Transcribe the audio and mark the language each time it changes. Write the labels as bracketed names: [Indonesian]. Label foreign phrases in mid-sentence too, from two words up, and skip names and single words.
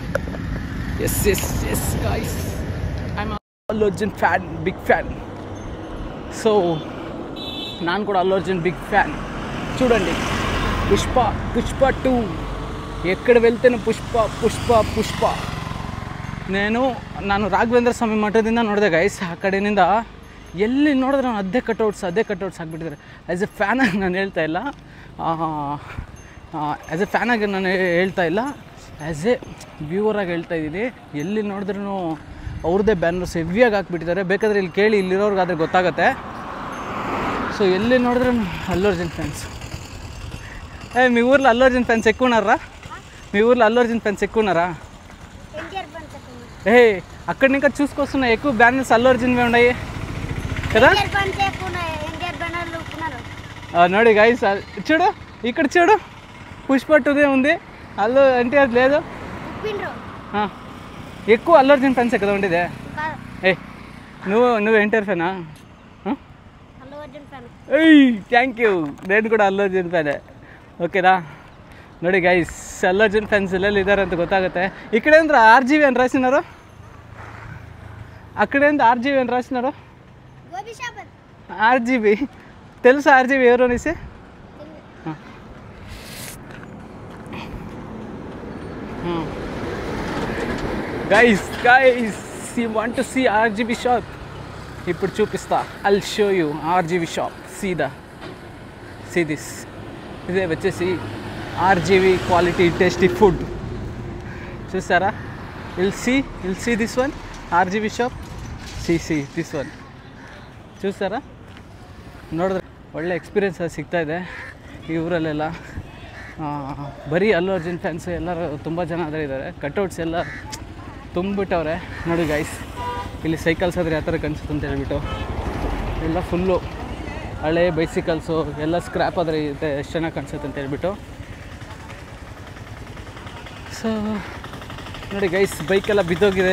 [English] yes guys I am Allu Arjun fan big fan so [Telugu] ನಾನು కూడా అల్లు అర్జున్ [English] big fan [Telugu] చూడండి పుష్ప 2 ఎక్కడ వెళ్తేనే పుష్ప [Kannada] ನಾನು ರಾಘವೇಂದ್ರ ಸ್ವಾಮಿ ಮಠದಿಂದ ನೋಡಿದೆ ಗೈಸ್ ಆ ಕಡೆಯಿಂದ ಎಲ್ಲಿ ನೋಡಿದ್ರೆ ನಾನು ಅದೇ ಕಟೌಟ್ಸ್ ಹಾಕ್ಬಿಟ್ಟಿದ್ದಾರೆ [English] as a [Kannada] ಫ್ಯಾನಾಗಿ ನಾನು ಹೇಳ್ತಾ ಇಲ್ಲ [English] as a [Kannada] ವ್ಯೂವರಾಗಿ ಹೇಳ್ತಾ ಇದ್ದೀನಿ ಎಲ್ಲಿ ನೋಡಿದ್ರೂ ಅವ್ರದ್ದೇ ಬ್ಯಾನರ್ಸ್ ಹೆವಿಯಾಗಿ ಹಾಕ್ಬಿಟ್ಟಿದ್ದಾರೆ ಬೇಕಾದರೆ ಇಲ್ಲಿ ಕೇಳಿ ಇಲ್ಲಿರೋರ್ಗಾದ್ರೆ ಗೊತ್ತಾಗುತ್ತೆ so ಎಲ್ಲಿ ನೋಡಿದ್ರು [Telugu] అల్లు అర్జున్ ఫ్యాన్స్ మీ ఊర్లో అల్లు అర్జున్ ఫ్యాన్స్ ఎక్కువ ఉన్నారా అక్కడి ఇంకా చూసుకొస్తున్నాయి ఎక్కువ బ్యానర్స్ అల్లు అర్జున్వే ఉన్నాయి కదా ನೋಡಿ గైస్ చూడు ఇక్కడ చూడు పుష్ప 2 ఉంది అల్లు ఎన్టీఆర్ లేదు ఎక్కువ అల్లు అర్జున్ ఫ్యాన్సే కదా ఉండేదే నువ్వు ఎన్టీఆర్ ఫ్యానా [English] thank you [Telugu] నేను [Kannada] ಕೂಡ ಅಲ್ಲು ಅರ್ಜುನ್ ಫ್ಯಾನೇ ಓಕೆನಾ ನೋಡಿ ಗೈಸ್ ಅಲ್ಲು ಅರ್ಜುನ್ ಫ್ಯಾನ್ಸ್ ಎಲ್ಲೆಲ್ಲಿ ಇದ್ದಾರೆ ಅಂತ ಗೊತ್ತಾಗುತ್ತೆ ಈ ಕಡೆ ಅಂದ್ರೆ [Telugu] RGV అని రాసినారు అక్కడే ఉంది RGV అని రాసినారు RGV తెలుసా RGV ఎవరు అనేసి [English] guys you want to see [Telugu] RGV షాప్ ఇప్పుడు చూపిస్తా [English] I'll show you [Telugu] RGV షాప్ [English] see this [Telugu] ఇదే వచ్చేసి RGV క్వాలిటీ [English] tasty food [Telugu] చూసారా [English] will see this one [Telugu] RGV షాప్ [English] see this one [Telugu] చూసారా [Kannada] ನೋಡಿದ್ರೆ ಒಳ್ಳೆ ಎಕ್ಸ್ಪೀರಿಯೆನ್ಸ್ ಅದು ಸಿಗ್ತಾಯಿದೆ ಈ ಊರಲ್ಲೆಲ್ಲ ಬರೀ ಅಲ್ಲು ಅರ್ಜುನ್ ಫ್ಯಾನ್ಸು ಎಲ್ಲರೂ ತುಂಬ ಜನ ಆದರೆ ಇದ್ದಾರೆ ಕಟ್ಔಟ್ಸ್ ಎಲ್ಲ ತುಂಬಿಟ್ಟವ್ರೆ ನೋಡಿ ಗೈಸ್ ಇಲ್ಲಿ ಸೈಕಲ್ಸ್ ಆದರೆ ಯಾವ ಥರ ಕಾಣಿಸುತ್ತೆ ಅಂತ ಹೇಳ್ಬಿಟ್ಟು ಎಲ್ಲ ಫುಲ್ಲು ಹಳೆ ಬೈಸಿಕಲ್ಸು ಎಲ್ಲ ಸ್ಕ್ರ್ಯಾಪ್ ಆದರೆ ಇರುತ್ತೆ ಎಷ್ಟು ಚೆನ್ನಾಗಿ ಕಾಣಿಸುತ್ತೆ ಅಂತ ಹೇಳ್ಬಿಟ್ಟು ಸೊ ನೋಡಿ ಗೈಸ್, ಬೈಕೆಲ್ಲ ಬಿದ್ದೋಗಿದೆ.